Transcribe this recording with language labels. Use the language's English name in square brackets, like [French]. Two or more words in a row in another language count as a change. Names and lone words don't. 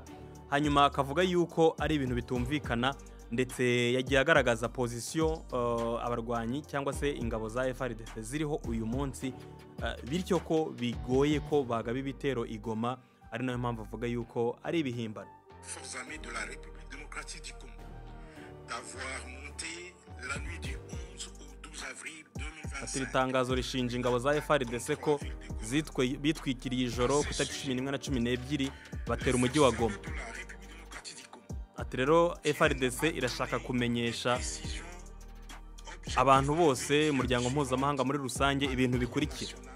[Kinyarwanda] Hanyuma akavuga yuko ari ibintu bitumvikana ndetse yagiye agaragaza position abarwanyi cyangwa se ingabo za FARDC ziriho uyu munsi, bityo ko bigoye ko bagaba ibitero igoma, ari nayo mpamvu avuga yuko ari ibihimbano. [French] Forces armées de la République démocratique du Congo d'avoir monté la nuit du 11 au 12 avril 2025. [Kinyarwanda] Ati itangazo rishinja ingabo za FARDC ko bitwikiriye ijoro ku itariki 11 na 12 batera umujyi wa Goma. Ati rero FARDC irashaka kumenyesha abantu bose umuryango mpuzamahanga muri rusange ibintu bikurikira.